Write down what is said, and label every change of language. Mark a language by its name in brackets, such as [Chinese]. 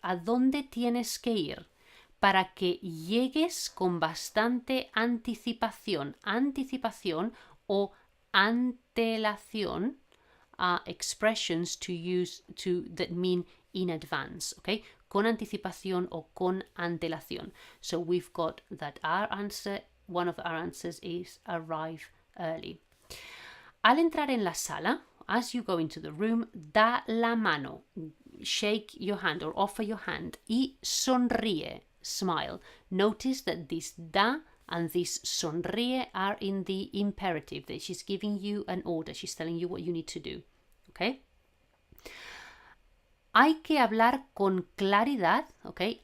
[Spanish] A dónde tienes que ir para que llegues con bastante anticipación. Anticipación o antelación [English] are expressions to use that mean in advance, okay? [Spanish] Con anticipación o con antelación. [English] So we've got that our answer, one of our answers is arrive early. [Spanish] Al entrar en la sala, [English] as you go into the room, [Spanish] da la mano, [English] shake your hand or offer your hand, [Spanish] y sonríe, [English] smile. Notice that this da and this sonríe are in the imperative, that she's giving you an order, she's telling you what you need to do, okay? [Spanish] Hay que hablar con claridad, okay?